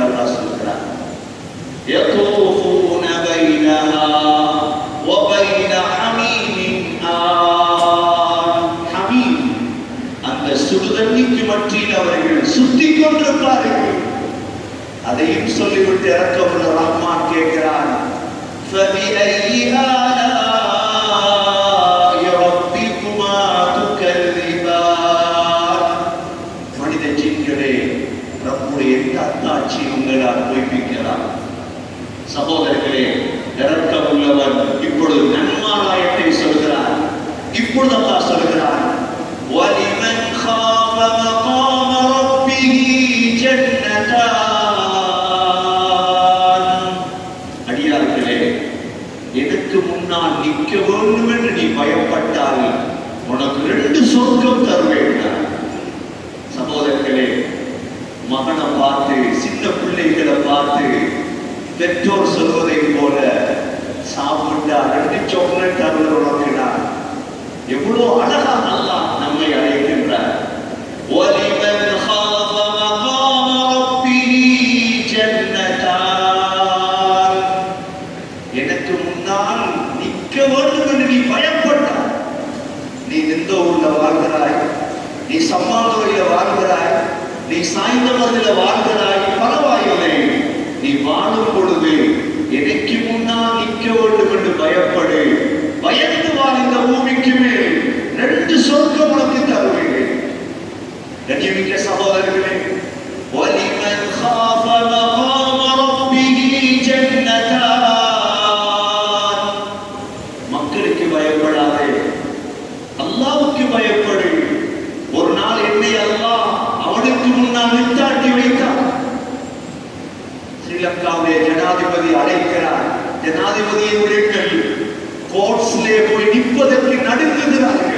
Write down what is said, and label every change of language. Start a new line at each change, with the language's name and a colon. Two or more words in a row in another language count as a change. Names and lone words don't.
Tamil: அல்லாஹ் சொல்கிறார்,
Arabic: يطوفون بينها وبين حميم آن.
Tamil: ஹமீம், அந்த சுடு தண்ணிக்கு மத்தியில் அவர்கள் சுத்திக் கொண்டிருப்பார்கள். அதையும் சொல்லிவிட்டு இரக்கமுள்ள ரஹ்மான் கேட்கிறான்,
Arabic: فَبِأَيِّ آلَاءِ رَبِّكُمَا تُكَذِّبَانِ.
Tamil: மனித ஜின்களே, ரப்புடைய எந்த அத்தாட்சி உங்களால் பொய்ப்பிக்கலாம்? சகோதரர்களே, இரக்கமுள்ளவன் இப்பொழுது நன்மாராயத்தை சொல்கிறார். இப்பொழுது அல்லாஹ் சொல்கிறார்,
Arabic: وَلِمَنْ خَافَ مَقَامَ رَبِّهِ جَنَّتَانِ.
Tamil: அடியார்களே, எனக்கு முன்னால் நிற்க வேண்டும் என்று நீ பயப்பட்டால் உனக்கு 2 சொர்க்கம் தருவேன். சகோதரர்களே, மகனை பார்த்து, சின்ன பிள்ளைகளை பார்த்து பெற்றோர் சொல்வதை போல சாப்பிட்டா 2 சாக்லேட் தருவதற்கிறார். எவ்வளவு அழகாக அல்லாஹ் நம்மை அழைக்கின்றார்.
Arabic: وَلِمَنْ خَافَ مَقَامَ رَبِّهِ جَنَّتَانِ.
Tamil: எனக்கு முன்னால் நிற்க வேண்டும் என்று நீ பயப்பட்டாய். நீ நிந்தூர்ல வாழ்கிறாய், நீ சம்மாதுரையில வாழ்கிறாய், நீ சாய்ந்தவர்ல வாழ்கிறாய், பரவாயில்லை. நீ வாழும் பொழுது எனக்கு முன்னால் நிற்க வேண்டும் என்று பயப்படு. பயந்து வாழ். இந்த பூமிக்கு மேல் 2 சொர்க்கம் உனக்கு தருவேன். கண்ணியமிக்க சகோதரர்களே,
Arabic: وَلِمَنْ خَافَ مَقَامَ رَبِّهِ جَنَّتَانِ.
Tamil: மக்களுக்கு பயப்படாதே, அல்லாஹ்வுக்கு பயப்படு. ஒரு நாள் என்னை அல்லாஹ் அவனுக்கு முன்னால் நிறுத்தாட்டி வைத்தான். ஸ்ரீலங்காவுடைய ஜனாதிபதி அழைக்கிறார். ஜனாதிபதியை விடுங்கள், கோர்ட்ஸ்லே போய் நிற்பதற்கு நடுங்குகிறார்கள்.